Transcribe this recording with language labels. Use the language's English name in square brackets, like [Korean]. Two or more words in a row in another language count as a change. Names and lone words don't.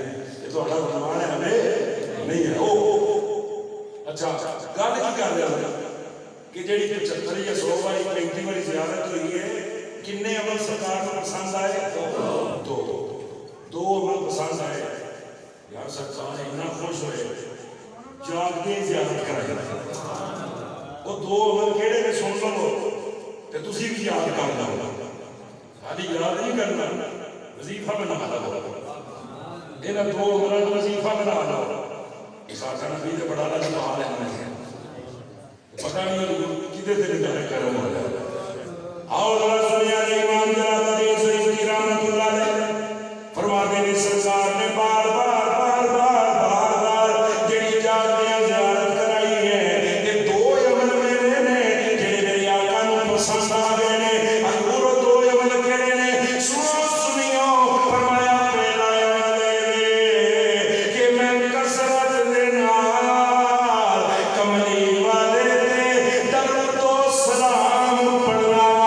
[Punjabi] یہ تہاڈا فرمان ہے ہمیں نہیں ہے. اچھا گل کی کر رہے ہیں کہ جیڑی 75 یا 100 باری 35 باری زیارت ہوئی ہے کنے عمل سرکار کو پسند آئے؟ [Urdu] دو عمل پسند آئے. یار سرکار اتنا خوش ہوئے جاگتے زیارت کرائے. [Punjabi] وہ دو عمل کہڑے نے سن لو تے تسی بھی یاد کر لو. [Urdu] خالی یاد نہیں کرنا وظیفہ بنا لو. [Punjabi] انہاں دو عملاں کو وظیفہ بنا لو. ساکھا نبی تے بڑا لج پال ہے پتہ نہیں کدے تے نگاہ کرم ہو جائے. آؤ ذرا سنیا امام جلالہ سیفی رحمۃ اللہ علیہ فرماتے ہیں سرکار نے بار بار جڑی جاگیاں زیارت کرائی ہے یہ دو عمل میرے نے جڑے میرے آقا نوں پسند آ گئے نے. حضور دو عمل کہڑے نے سنیو فرمایا پہلا عمل کہ میں کثرت دے نال کملی والے تے درود و سلام پڑھنا.